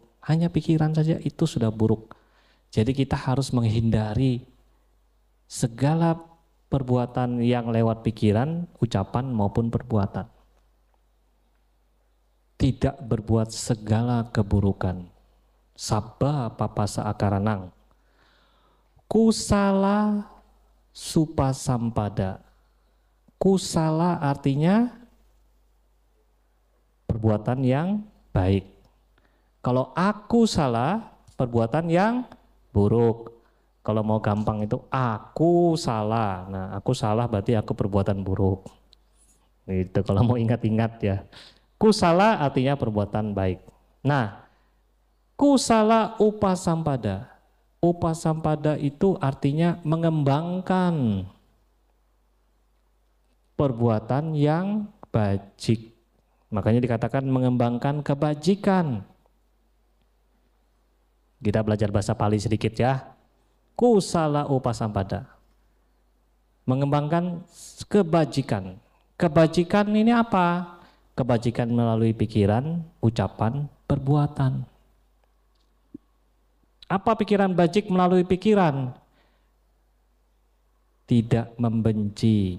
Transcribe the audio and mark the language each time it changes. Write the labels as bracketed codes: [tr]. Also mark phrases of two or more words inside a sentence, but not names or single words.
[id] Hanya pikiran saja itu sudah buruk. Jadi kita harus menghindari segala perbuatan yang lewat pikiran, ucapan maupun perbuatan. Tidak berbuat segala keburukan. [pi] Sabba papasa akaranang. Kusala supasampada. [id] Kusala artinya perbuatan yang baik. Kalau aku salah, perbuatan yang buruk. Kalau mau gampang itu aku salah. Nah, aku salah berarti aku perbuatan buruk. Itu kalau mau ingat-ingat ya. Kusala artinya perbuatan baik. Nah, [pi] kusala upasampada. [id] Upasampada itu artinya mengembangkan perbuatan yang bajik. Makanya dikatakan mengembangkan kebajikan. Kita belajar bahasa Pali sedikit ya. [pi] Kusala upasampada. [id] Mengembangkan kebajikan. Kebajikan ini apa? Kebajikan melalui pikiran, ucapan, perbuatan. Apa pikiran bajik melalui pikiran? Tidak membenci.